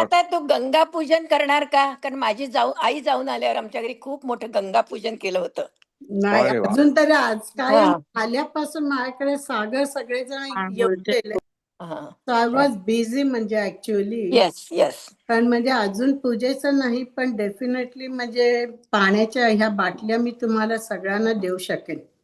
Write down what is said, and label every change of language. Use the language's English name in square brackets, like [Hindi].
[Marathi] आता तू गंगा पूजन करणार का? कारण माझी आई जाऊन आल्यावर आमच्या घरी खूप मोठं गंगा पूजन केलं होतं. नाही अरे वा. अजून तरी आज काय हा. आल्यापासून माझ्याकडे सागर सगळेजण येऊन गेले. हा. [English] So I was busy [Marathi] म्हणजे [English] Actually. Yes yes. [Marathi] पण म्हणजे अजून पूजेचं नाही पण डेफिनेटली म्हणजे पाण्याच्या ह्या बाटल्या मी तुम्हाला सगळ्यांना देऊ शकेन.